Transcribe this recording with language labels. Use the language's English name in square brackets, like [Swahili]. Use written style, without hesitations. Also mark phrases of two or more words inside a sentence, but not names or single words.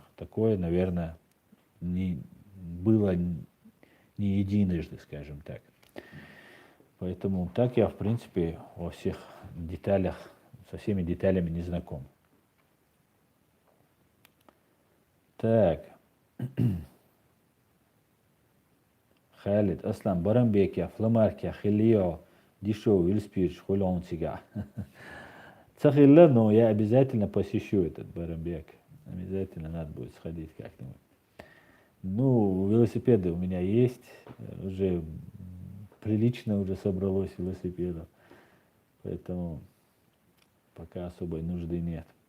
[Russian] Такое, наверное, было не единожды, скажем так. Поэтому так я, в принципе, во всех деталях, со всеми деталями не знаком. Так. Халид, Аслан, Барамбекия, Фламаркия, Хилио, Дишо, Вильспирч, Хулонсига. Цахилла, но я обязательно посещу этот Барамбек. Обязательно надо будет сходить как-нибудь. Ну, велосипеды у меня есть, уже прилично уже собралось велосипедов, поэтому пока особой нужды нет.